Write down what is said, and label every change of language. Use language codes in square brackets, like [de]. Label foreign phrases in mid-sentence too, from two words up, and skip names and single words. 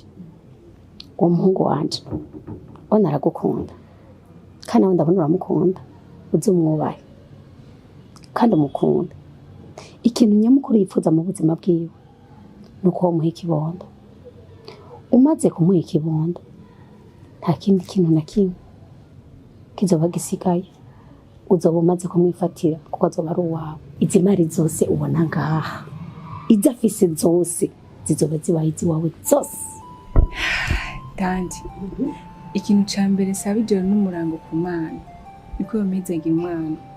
[rn] Umuhungu wanje. Ona aragukunda. Kana wenda ndabona uramukunda. Uzumwubahe. Kandi umukunda. Ikintu nyamukuru yifuza mu buzima bwiwe nuko wamuha ikibondo. Umaze kumuha ikibondo nta kindi kintu na kimwe kizoba gisigaye. Uzoba umaze kumwifatira kuko azoba ari uwawe. Izi mari zose ubona ngaha, izo afise zose zizoba zibaye iziwawe zose. Tanti, ikintu ca mbere saba ijoro n'umurango ku Mana niko yomezagira umwana.